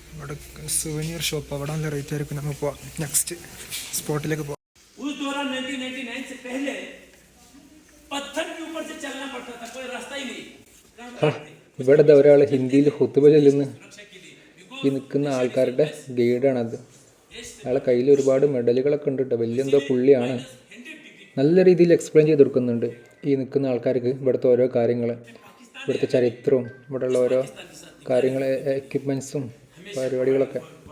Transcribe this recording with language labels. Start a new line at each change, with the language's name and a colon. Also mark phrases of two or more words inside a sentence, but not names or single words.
Malayalam: അവിടെ
English: souvenir shop,
Malayalam: അവിടെ നല്ല റേറ്റ് ആയിരിക്കും. നമുക്ക് പോവാം, നെക്സ്റ്റ് സ്പോട്ടിലേക്ക് പോവാം.
Hindi: उस दौरान 1999 से पहले पत्थर के ऊपर से चलना पड़ता था, कोई रास्ता ही नहीं.
Malayalam: ഇവിടെ ഒരാൾ ഹിന്ദിയിൽ ഹുത്തുബ ചൊല്ലുന്നു. ഈ നിൽക്കുന്ന ആൾക്കാരുടെ ഗൈഡാണത്. അയാളെ കയ്യിൽ ഒരുപാട് മെഡലുകളൊക്കെ ഉണ്ട് കേട്ടോ. വലിയ എന്തോ പുള്ളിയാണ്. നല്ല രീതിയിൽ എക്സ്പ്ലെയിൻ ചെയ്ത് കൊടുക്കുന്നുണ്ട് ഈ നിൽക്കുന്ന ആൾക്കാർക്ക് ഇവിടുത്തെ ഓരോ കാര്യങ്ങൾ, ഇവിടുത്തെ ചരിത്രവും ഇവിടെയുള്ള ഓരോ കാര്യങ്ങൾ, എക്യുപ്മെൻസും പരിപാടികളൊക്കെ.